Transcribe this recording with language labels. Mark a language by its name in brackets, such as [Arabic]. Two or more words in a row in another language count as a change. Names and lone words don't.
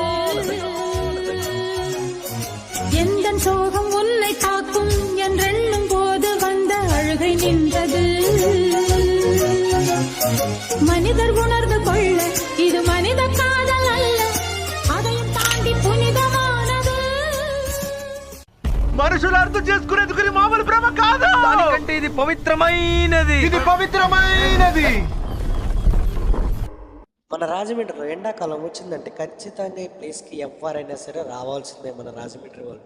[Tamil] எந்த சோகம் உன்னை தாக்கும் என்றெண்ணும் போது வந்த அழுகை நின்றது. மனிதர் உணர்ந்து கொள்ள இது மனித காதல் அல்ல, அதையும் தாண்டி புனிதமானது. [Telugu] మనుషులు అర్థం చేసుకునేందుకు ఇది మామూలు ప్రేమ కాదు, దానికంటే ఇది పవిత్రమైనది. మన రాజమండ్రిలో ఎండాకాలం వచ్చిందంటే ఖచ్చితంగా ఈ ప్లేస్కి ఎవరైనా సరే రావాల్సిందే మన రాజమండ్రి వాళ్ళు.